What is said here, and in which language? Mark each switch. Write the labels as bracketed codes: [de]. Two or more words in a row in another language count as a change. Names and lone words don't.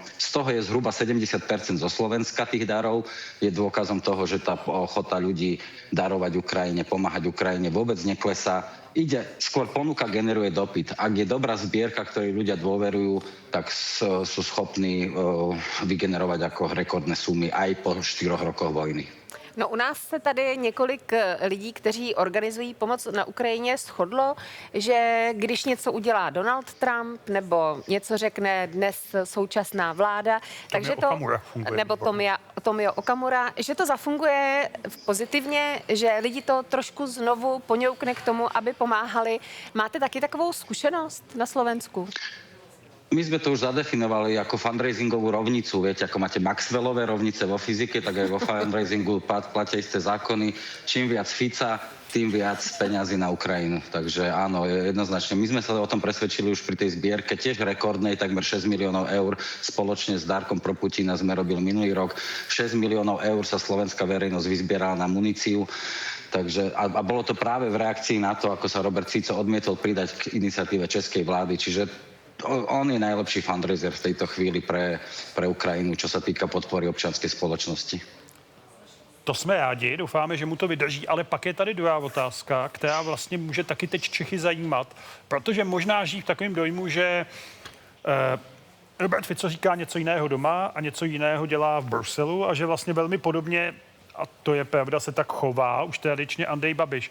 [sk] Z toho je zhruba 70% zo Slovenska tých darov. Je dôkazom toho, že tá ochota ľudí darovať Ukrajine, pomáhať Ukrajine vôbec neklesá. Skôr ponuka generuje dopyt. Ak je dobrá zbierka, ktorej ľudia dôverujú, tak sú schopní vygenerovať ako rekordné sumy aj po 4 rokoch vojny. [cs] No u nás se tady několik lidí, kteří organizují pomoc na Ukrajině, shodlo, že když něco udělá Donald Trump nebo něco řekne dnes současná vláda, takže nebo Tomio Okamura, že to zafunguje pozitivně, že lidi to trošku znovu poňoukne k tomu, aby pomáhali. Máte taky takovou zkušenost na Slovensku? [sk] My sme to už zadefinovali ako fundraisingovú rovnicu. Viete, ako máte Maxwellové rovnice vo fyzike, tak aj vo fundraisingu platia isté zákony. Čím viac Fica, tým viac peňazí na Ukrajinu. Takže áno, jednoznačne. My sme sa o tom presvedčili už pri tej zbierke, tiež rekordnej, takmer 6 miliónov eur. Spoločne s Darkom pro Putina sme robili minulý rok. 6 miliónov eur sa slovenská verejnosť vyzbierala na muníciu. Takže, a bolo to práve v reakcii na to, ako sa Robert Fico odmietol pridať k iniciatíve českej vlády. Čiže on je najlepší fundraiser v tejto chvíli pre Ukrajinu, čo sa týka podpory občanskej společnosti. [cs] To jsme rádi, doufáme, že mu to vydrží, ale pak je tady druhá otázka, která vlastně může taky teď Čechy zajímat, protože možná žijí v takovém dojmu, že Robert Fico říká něco jiného doma a něco jiného dělá v Bruselu a že vlastně velmi podobně, a to je pravda, se tak chová už tradičně Andrej Babiš.